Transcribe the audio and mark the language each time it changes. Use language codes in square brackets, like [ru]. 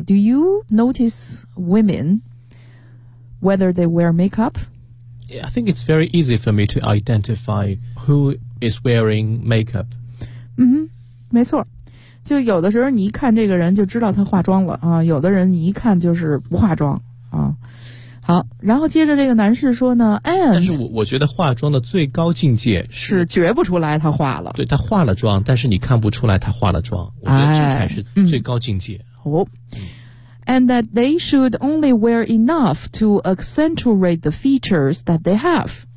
[en] Do you notice women whether they wear makeup? Yeah, I think it's very easy for me to identify who is wearing makeup. [zh] 嗯哼，没错，就有的时候你一看这个人就知道他化妆了啊，有的人你一看就是不化妆啊。好，然后接着这个男士说呢 ，and 但是我觉得化妆的最高境界是觉不出来他化了，对，他化了妆，但是你看不出来他化了妆，我觉得这才是最高境界。 [en] And that they should only wear enough to accentuate the features that they have。